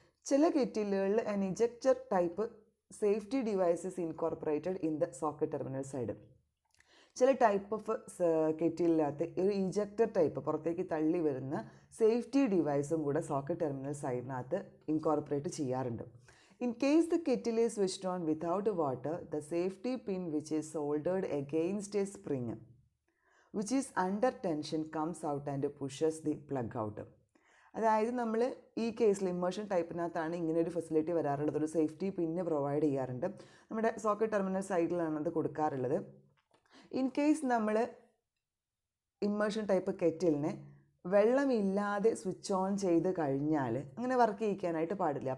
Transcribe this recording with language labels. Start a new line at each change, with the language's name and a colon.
Malayalam: ചില കെറ്റിലുകളിൽ
English: An ejector type safety devices incorporated in the socket terminal side.
Malayalam: ചില type of കെറ്റിലിനകത്ത് ഒരു ഇജക്റ്റർ type പുറത്തേക്ക് തള്ളി വരുന്ന സേഫ്റ്റി ഡിവൈസും കൂടെ സോക്കറ്റ് ടെർമിനൽ സൈഡിനകത്ത് ഇൻകോർപ്പറേറ്റ് ചെയ്യാറുണ്ട്.
English: In case the kettle is switched on without water, the safety pin which is soldered against a spring which is under tension comes out and pushes the plug out.
Malayalam: അതായത് നമ്മൾ ഈ കേസിൽ immersion ടൈപ്പിനകത്താണ് ഇങ്ങനെ ഒരു facility വരാറുള്ളത്. ഒരു safety പിന്ന് provide ചെയ്യാറുണ്ട്. നമ്മുടെ സോക്കറ്റ് ടെർമിനൽ സൈഡിലാണ് അത് കൊടുക്കാറുള്ളത്. ഇൻ കേസ് നമ്മൾ ഇമ്മേർഷൻ ടൈപ്പ് കെറ്റിലിനെ വെള്ളമില്ലാതെ സ്വിച്ച് ഓൺ ചെയ്ത് കഴിഞ്ഞാൽ അങ്ങനെ വർക്ക് ചെയ്യിക്കാനായിട്ട് പാടില്ല.